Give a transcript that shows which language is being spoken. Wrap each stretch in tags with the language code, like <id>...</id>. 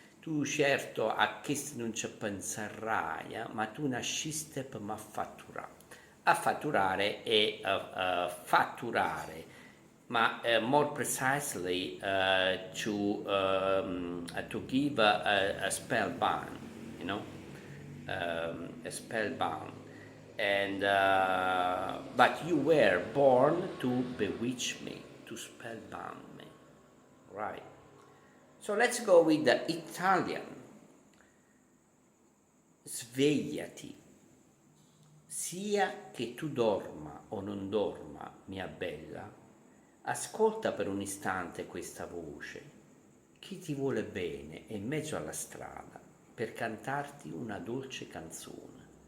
<it>Tu certo a questo non ci penserai, ma tu nasciste per m'affatturare. Affatturare è fatturare, ma</it> <en>more precisely to give a spellbound, you know, a spellbound. And but you were born to bewitch me, to spellbound me, right? So let's go with the Italian.</en> <it>Svegliati, sia che tu dorma o non dorma, mia bella, ascolta per un istante questa voce. Chi ti vuole bene è in mezzo alla strada per cantarti una dolce canzone.</it>